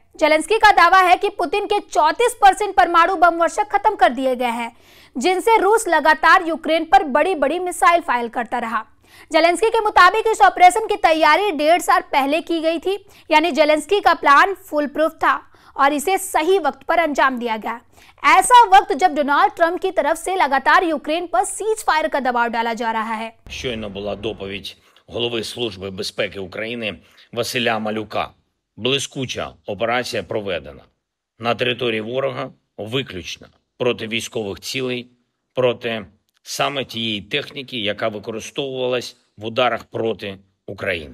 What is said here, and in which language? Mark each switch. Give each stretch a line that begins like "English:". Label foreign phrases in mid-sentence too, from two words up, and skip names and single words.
Hindi: जेलेंस्की का दावा है कि पुतिन के 34% परमाणु बम वर्षक खत्म कर दिए गए हैं, जिनसे रूस लगातार यूक्रेन पर बड़ी बड़ी
English: missile fire
Hindi: करता रहा। जेलेंस्की के मुताबिक इस ऑपरेशन की तैयारी 1.5 साल पहले की गई थी, यानी जेलेंस्की का प्लान
English: full proof
Hindi: था और इसे सही वक्त पर अंजाम दिया गया। ऐसा वक्त जब डोनाल्ड ट्रंप की तरफ से लगातार यूक्रेन पर
English: cease fire
Hindi: का दबाव डाला जा रहा है।
Ukrainian: Щойно була доповідь голови Служби безпеки України Василя Малюка. Блискуча операція проведена на території ворога виключно проти військових цілей, проти саме тієї техніки, яка використовувалась в ударах проти України.